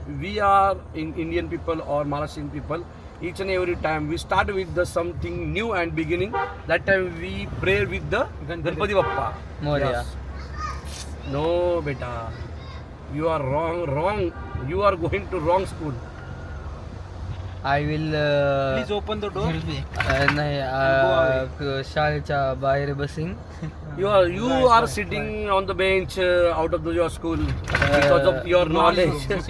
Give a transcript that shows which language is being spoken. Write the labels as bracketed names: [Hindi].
[English] we are in Indian people or Maharashtrian people, each and every time we start with the something new and beginning. That time we pray with the Ganpati Bappa. Moria. Yes. No, beta, you are wrong. You are going to wrong school. I will. Please open the door. [Marathi] नाही शाळेच्या बाहेर busing. [English] You are sitting on the bench out of your school because of your knowledge.